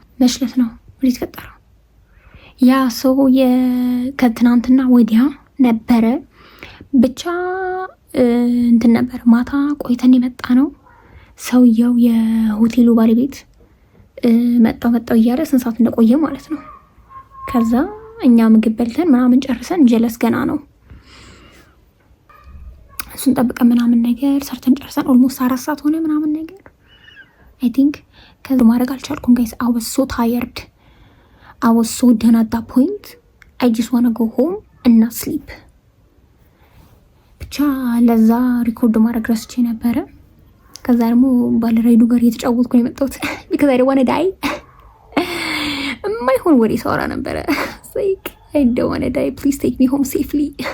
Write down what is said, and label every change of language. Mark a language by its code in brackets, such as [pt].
[am] መሽለት ነው ተፈጠረው። ያ ሰው ከትናንትና ወዲያ ነበረ ብቻ እንትን ነበር። ማታ ቆይተን የመጣ ነው ሰውየው የሆቴሉ ባለቤት መጣው እያለ ስንት ሰዓት እንደቆየ ማለት ነው። ከዛ እኛ ምግብ በልተን ምናምን ጨርሰን ጀለስ ገና ነው እሱን ጠብቀን ምናምን ነገር ሰርተን ጨርሰን ኦልሞስት 4 ሰዓት ሆነ ምናምን ነገር አይ ቲንክ። ከዛ ማድረግ አልቻልኩም ጋይስ። [en] I was so tired. I was so done at that point. I just want to go home and not sleep. [am] ብቻ ለዛ ሪኮርድ ማድረግ ረስቼ ነበረ። ከዛ ደግሞ ባለራይዱ ጋር እየተጫወትኩ ነው የመጣሁት [en] because I don't want to die. [am] የማይሆን ወሬ ሳወራ ነበረ። [en] like I don't want to die. Please take me home safely.